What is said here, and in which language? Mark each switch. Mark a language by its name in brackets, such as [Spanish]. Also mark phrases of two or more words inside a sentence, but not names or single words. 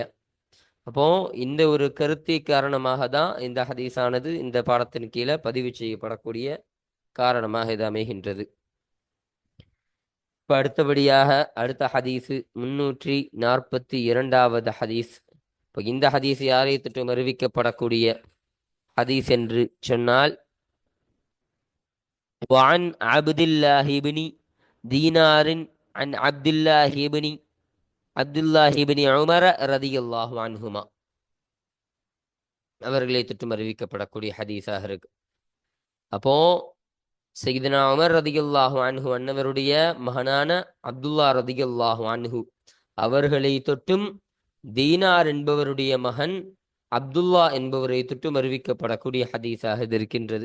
[Tamil] அப்போ இந்த ஒரு கருத்து காரணமாக தான் இந்த ஹதீஸானது இந்த பாடத்தின் கீழே பதிவு செய்யப்படக்கூடிய காரணமாக இது அமைகின்றது. இப்போ அடுத்தபடியாக அடுத்த ஹதீஸு 342வது ஹதீஸ். இப்போ இந்த ஹதீஸ் யாரை தொற்றும் அறிவிக்கப்படக்கூடிய ஹதீஸ் என்று சொன்னால், [Arabic] وعن عبد الله بن دينار عن عبد الله بن عمر رضي الله عنهما [Tamil] அவர்களை தொற்றும் அறிவிக்கப்படக்கூடிய ஹதீஸாக இருக்கு. அப்போ சையதுனா உமர் [Arabic] رضي الله عنه [Tamil] அன்னவருடைய மகனான அப்துல்லா [Arabic] رضي الله عنه [Tamil] அவர்களை தொட்டும் தீனார் என்பவருடைய மகன் அப்துல்லா என்பவரை தொட்டும் அறிவிக்கப்படக்கூடிய ஹதீஸாக இது இருக்கின்றது.